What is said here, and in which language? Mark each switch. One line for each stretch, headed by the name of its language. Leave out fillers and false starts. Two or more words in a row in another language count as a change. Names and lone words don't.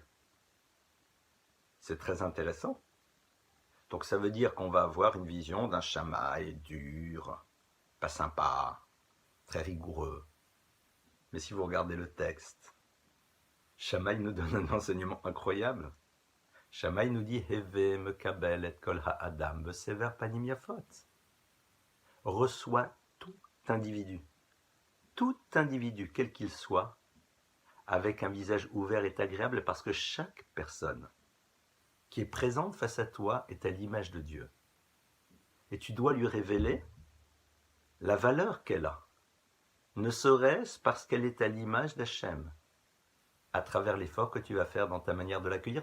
French: C'est très intéressant. Donc ça veut dire qu'on va avoir une vision d'un Shammai dur, pas sympa, très rigoureux. Mais si vous regardez le texte, Shammai nous donne un enseignement incroyable. Shammai nous dit «
Hebrew: הוי מקבל את כל האדם בסבר פנים יפות
French: » reçoit tout individu, quel qu'il soit, avec un visage ouvert et agréable, parce que chaque personne qui est présente face à toi est à l'image de Dieu. Et tu dois lui révéler la valeur qu'elle a, ne serait-ce parce qu'elle est à l'image d'Hachem, à travers l'effort que tu vas faire dans ta manière de l'accueillir.